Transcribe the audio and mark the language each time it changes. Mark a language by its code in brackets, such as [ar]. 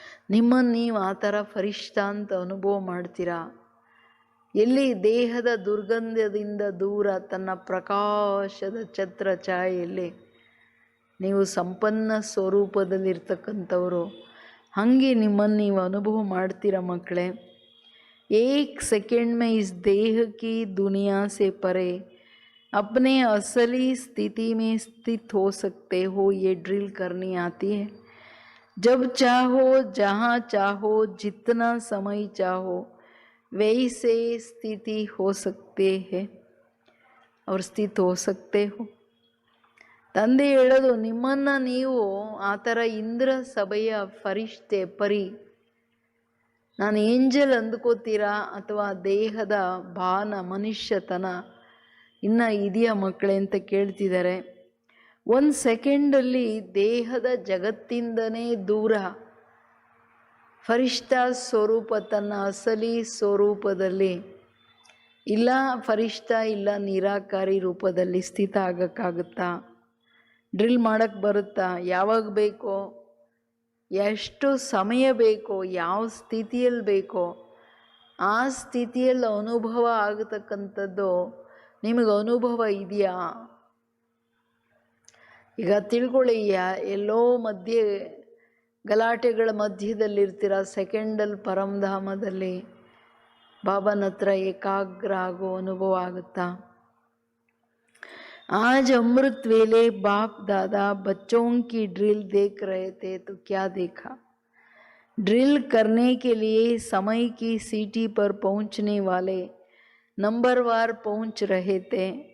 [kn] ನಿಮ್ಮನ್ನು ನೀವು ಆ ಥರ ಫರಿಷ್ಠ ಅಂತ ಅನುಭವ ಮಾಡ್ತೀರಾ? ಎಲ್ಲಿ ದೇಹದ ದುರ್ಗಂಧದಿಂದ ದೂರ ತನ್ನ ಪ್ರಕಾಶದ ಛತ್ರ ಛಾಯೆಯಲ್ಲಿ ನೀವು ಸಂಪನ್ನ ಸ್ವರೂಪದಲ್ಲಿರ್ತಕ್ಕಂಥವರು, ಹಾಗೆ ನಿಮ್ಮನ್ನು ನೀವು ಅನುಭವ ಮಾಡ್ತೀರಾ ಮಕ್ಕಳೇ. [hi] एक सेकंड में इस देह की दुनिया से परे अपने असली स्थिति में स्थित हो सकते हो. ये ड्रिल करनी आती है. जब चाहो, जहाँ चाहो, जितना समय चाहो, वैसे स्थिति हो सकते हैं और स्थित हो सकते हो. [kn] ತಂದೆ ಹೇಳೋದು, ನಿಮ್ಮನ್ನು ನೀವು ಆ ಥರ ಇಂದ್ರ ಸಭೆಯ ಫರಿಷ್ಠೆ ಪರಿ, ನಾನು ಏಂಜಲ್ ಅಂದ್ಕೋತೀರಾ ಅಥವಾ ದೇಹದ ಬಾನ ಮನುಷ್ಯತನ ಇನ್ನು ಇದೆಯಾ ಮಕ್ಕಳೇ ಅಂತ ಕೇಳ್ತಿದ್ದಾರೆ. ಒಂದು ಸೆಕೆಂಡಲ್ಲಿ ದೇಹದ ಜಗತ್ತಿಂದನೇ ದೂರ ಫರಿಷ್ಠ ಸ್ವರೂಪ ತನ್ನ ಅಸಲಿ ಸ್ವರೂಪದಲ್ಲಿ, ಇಲ್ಲ ಫರಿಷ್ಠ ಇಲ್ಲ ನಿರಾಕಾರಿ ರೂಪದಲ್ಲಿ ಸ್ಥಿತ ಆಗೋಕ್ಕಾಗುತ್ತಾ? ಡ್ರಿಲ್ ಮಾಡೋಕ್ಕೆ ಬರುತ್ತಾ? ಯಾವಾಗ ಬೇಕೋ, ಎಷ್ಟು ಸಮಯ ಬೇಕೋ, ಯಾವ ಸ್ಥಿತಿಯಲ್ಲಿ ಬೇಕೋ ಆ ಸ್ಥಿತಿಯಲ್ಲಿ ಅನುಭವ ಆಗತಕ್ಕಂಥದ್ದು ನಿಮಗೆ ಅನುಭವ ಇದೆಯಾ? ಈಗ ತಿಳ್ಕೊಳ್ಳಿ, ಎಲ್ಲೋ ಮಧ್ಯೆ ಗಲಾಟೆಗಳ ಮಧ್ಯದಲ್ಲಿರ್ತೀರ, ಸೆಕೆಂಡಲ್ಲಿ ಪರಮಧಾಮದಲ್ಲಿ ಬಾಬನ ಹತ್ರ ಏಕಾಗ್ರ ಆಗೋ ಅನುಭವ ಆಗುತ್ತಾ? [hi] आज अमृत वेले बाप दादा बच्चों की ड्रिल देख रहे थे तो क्या देखा? ड्रिल करने के लिए समय की सीटी पर पहुंचने वाले नंबरवार पहुंच रहे थे.